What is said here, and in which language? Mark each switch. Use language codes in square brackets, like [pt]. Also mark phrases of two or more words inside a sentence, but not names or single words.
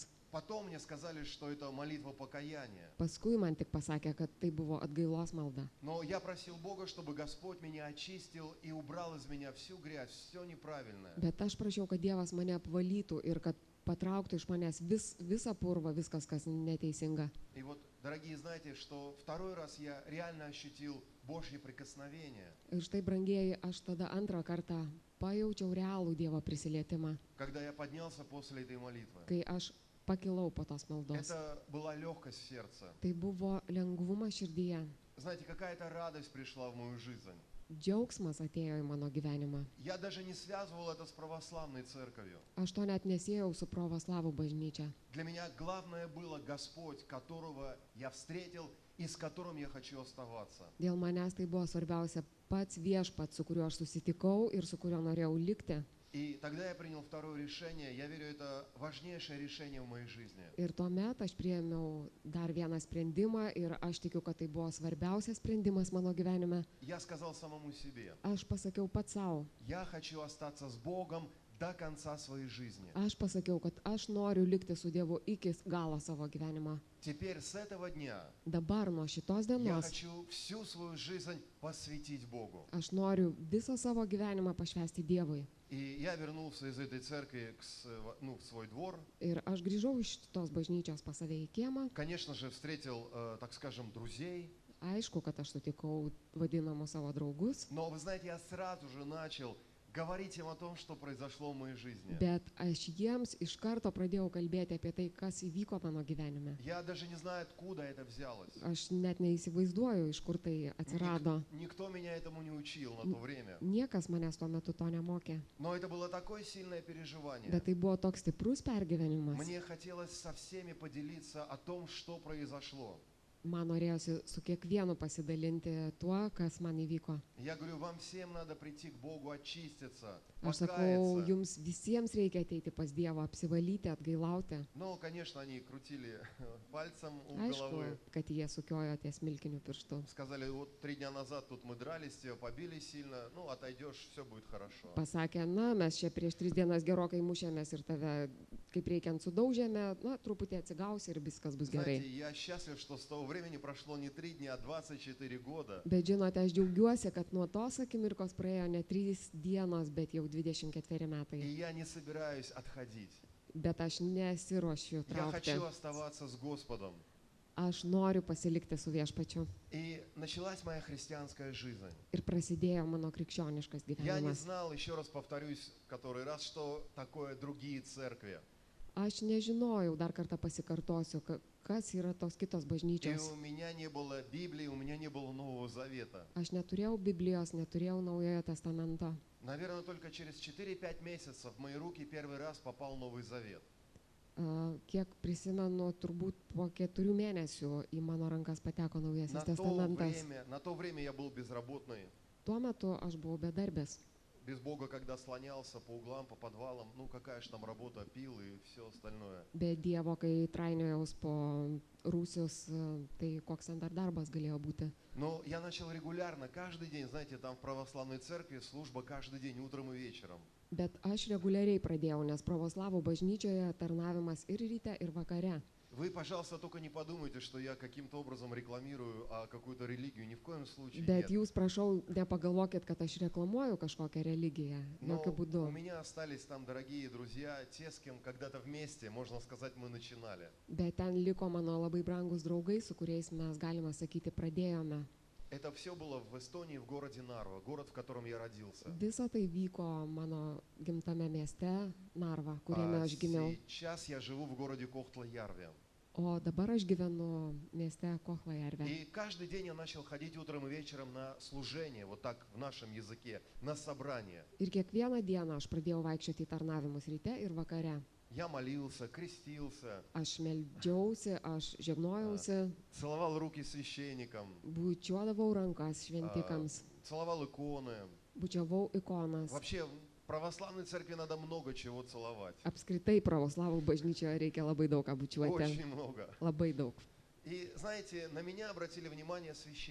[ru] Потом мне сказали, что это молитва покаяния. [lt] Paskui man tik pasakė, kad tai buvo atgailos malda. [ru] Но я просил Бога, чтобы Господь меня очистил и убрал из меня всю грязь, все неправильное. [lt] Bet aš prašiau, kad Dievas mane apvalytų ir kad patrauktų iš manęs visą purvą, viskas, kas neteisinga. [ru] И вот, дорогие, знаете, что второй раз я реально ощутил Божье прикосновение. [lt] Ir štai, brangieji, aš tada antrą kartą pajaučiau realų Dievo prisilietimą, [ru] Когда я поднялся после этой молитвы. [lt] kai aš pakilau po tos maldos. [ru] Это была легкость в сердце. [lt] Tai buvo lengvumas širdyje. [ru] Знаете, какая-то радость пришла в мою жизнь. [lt] Džiaugsmas atėjo į mano gyvenimą. [ru] Я даже не связывал это с православной церковью. [lt] Aš to net nesiejau su pravoslavų bažnyčia. [ru] Для меня главное было Господь, которого я встретил и с которым я хочу оставаться. [lt] Dėl manęs tai buvo svarbiausia pats viešpats, su kuriuo aš susitikau ir su kuriuo norėjau likti. [ru] И тогда я принял второе решение. Я верю, это важнейшее решение в моей жизни. [lt] Ir tuomet aš priėmiau dar vieną sprendimą ir aš tikiu, kad tai buvo svarbiausias sprendimas mano gyvenime. [ru] Я сказал самому себе, [lt] Aš pasakiau pats savo. [ru] я хочу остаться с Богом до конца своей жизни. [lt] Aš pasakiau, kad aš noriu likti su Dievu iki galo savo gyvenimo. [ru] Теперь с этого дня [lt] Dabar nuo šitos [ru] я [lt] dienos [ru] хочу всю свою жизнь посвятить Богу. [lt] aš noriu visą savo gyvenimą pašvęsti Dievui. [ru] И я вернулся из этой церкви в свой двор. [lt] Ir aš grįžau iš tos bažnyčios pas save į kiemą. [ru] Конечно же, встретил, так скажем, друзей. [lt] Aišku, kad aš sutikau vadinamus savo draugus, [ru] Но, вы знаете, я сразу же начал говорить им о том, что произошло в моей жизни. [lt] bet aš jiems iš karto pradėjau kalbėti apie tai, kas įvyko mano gyvenime. [ru] Я даже не знаю, откуда это взялось. [lt] Aš net neįsivaizduoju, iš kur tai atsirado. [ru] Никто меня этому не учил на то время. [lt] Niekas manęs tuo metu to nemokė. [ru] Но это было такое сильное переживание. [lt] Bet tai buvo toks stiprus pergyvenimas. [ru] Мне хотелось со всеми поделиться о том, что произошло. [lt] Man norėjosi su kiekvienu pasidalinti tuo, kas man įvyko. [ru] Я говорю, вам всем надо прийти к Богу, очиститься, [lt] Aš sakau, [ru] покаяться. [lt] jums visiems reikia ateiti pas Dievą, apsivalyti, atgailauti. [ru] Но, конечно, они крутили пальцем у [lt] Aišku, [ru] головы. [lt] kad jie sukiojo ties milkiniu pirštu. [ru] Сказали, вот 3 дня назад тут мы дрались, тебя побили сильно, ну, отойдешь, все будет хорошо. [lt] Pasakė, na, mes čia prieš 3 dienas gerokai mušėmės ir tave kaip reikiant sudaužėme, na, truputį atsigausi ir viskas bus [ru] Знаете, [lt] gerai. [ru] я счастлив, что с того времени прошло не 3 дня, а 24 года. [lt] Bet žinote, aš džiaugiuosi, kad nuo tos akimirkos praėjo ne 3 dienos, bet jau 24 [ru] И [lt] metai. [ru] я не собираюсь отходить. [lt] Bet aš nesiruošiu [ru] Я [lt] traukti. [ru] хочу оставаться с Господом. [lt] Aš noriu pasilikti su viešpačiu. [ru] И началась моя христианская жизнь. [lt] Ir prasidėjo mano krikščioniškas [ru] Я не [lt] gyvenimas. [ru] знал, еще раз повторюсь, который раз, что такое другие церкви. [lt] Aš nežinojau, dar kartą pasikartosiu, kas yra tos kitos [ru] И [lt] bažnyčios. [ru] у меня не было Библии, у меня не было Нового Завета. [lt] Aš neturėjau Biblijos, neturėjau Naujojo testamento. [ru] Наверное, только через 4-5 месяцев в мои руки первый раз попал Новый Завет. [lt] Kiek prisimenu, turbūt po 4 mėnesių į mano rankas pateko Naujasis [ru] На [lt] testamentas. [ru] то время я был безработный, [lt] Tuo metu aš buvau bedarbis. [ru] без Бога, когда слонялся по углам, по подвалам. Ну, какая же там работа, пил и все остальное. [lt] Be Dievo, kai trainiojaus po rūsius, tai koks ten dar darbas galėjo būti. [ru] Но я начал регулярно, каждый день, знаете, там в православной церкви служба каждый день, утром и вечером. [lt] Bet aš reguliariai pradėjau, nes pravoslavų bažnyčioje tarnavimas ir ryte, ir vakare. [ru] Вы, пожалуйста, только не подумайте, что я каким-то образом рекламирую какую-то религию. Ни в коем случае [lt] Bet [ru] нет. [lt] jūs, prašau, nepagalvokit, kad aš reklamuoju kažkokią religiją. [ru] Но [lt] Jokių būdų. [ru] у меня остались там дорогие друзья, те, с кем когда-то вместе, можно сказать, мы начинали. [lt] Bet ten liko mano labai brangus draugai, su kuriais mes, galima sakyti, pradėjome. [ru] Это все было в Эстонии, в городе Нарва, город, в котором я родился. [lt] Visa tai vyko mano gimtame mieste, Narva, kuriame aš gimiau. [ru] Сейчас я живу в городе Кохтла-Ярве. [lt] O dabar aš gyvenu mieste Kohlajarve. [ru] И каждый день я начал ходить утром и вечером на служение, вот так в нашем языке, на собрание. [lt] Ir kiekvieną dieną aš pradėjau vaikščioti į tarnavimus ryte ir vakare. [ru] Я молился, крестился, [lt] Aš meldžiausi, aš žegnojausi, [ru] целовал руки священникам, [lt] bučiuodavau rankas šventikams, [ru] целовал иконы. [lt] bučiavau ikonas. [ru] Вообще, в православной церкви надо много чего целовать. [lt] Apskritai pravoslavų bažnyčioje reikia labai daug ką bučiuoti. [ru] Очень много. [lt] Labai daug. [ru] И знаете, на меня обратили внимание священники.